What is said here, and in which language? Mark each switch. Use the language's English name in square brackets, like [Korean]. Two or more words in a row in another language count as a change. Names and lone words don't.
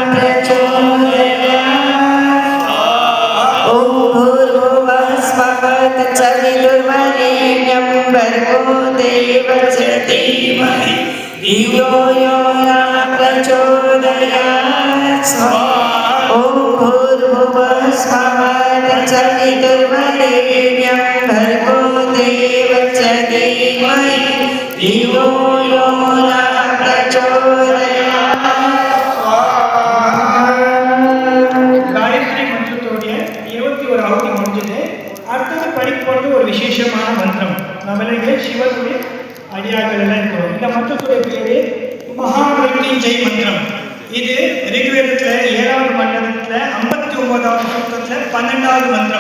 [Sanskrit] प्रचोदयात् ॐ भूर्भुवः स्वः तत्सवितुर्वरेण्यं भर्गो देवस्य धीमहि धियो यो नः प्रचोदयात् ॐ भूर्भुवः स्वः तत्सवितुर्वरेण्यं भर्गो देवस्य धीमहि धियो यो नः प्रचोदयात् [Tamil] காயத்ரி மந்திரத்தோடைய 21 ஆவதி முடிஞ்சது. அடுத்தது படிக்க போகிறது ஒரு விசேஷமான மந்திரம். நம்ம இங்கே சிவனுடைய அடியார்கள் எல்லாம் இருக்கிறோம். இந்த மந்திரத்துடைய பேரு மகாமிருத்யுஞ்சய மந்திரம். இது ரிக்வேதத்தில் 7வது மண்டலத்தில் 59வது சூத்திரத்தில் 12வது மந்திரம்.